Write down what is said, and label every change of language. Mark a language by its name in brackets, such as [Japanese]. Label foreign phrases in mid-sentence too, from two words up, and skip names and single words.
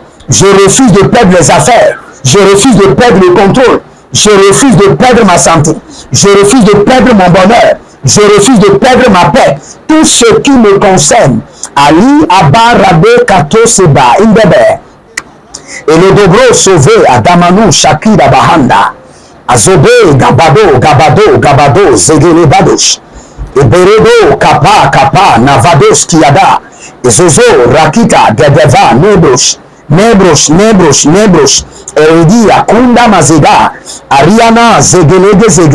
[French] Je refuse de perdre les affaires. Je refuse de perdre le contrôle. Je refuse de perdre ma santé. Je refuse de perdre mon bonheur. Je refuse de perdre ma paix. Tout ce qui me concerne. Ali Abba Rabbe Kato Seba Indebe. Et le dobro sauvé à Damanou Shakira Bahanda. Azobe Gabado Zegele Badosh. Et Beredo Kapa Navados Kiada. Et Zozo Rakita Gedeva Nebrosh. Eridi Akunda Mazega. Ariana Zegele Zege.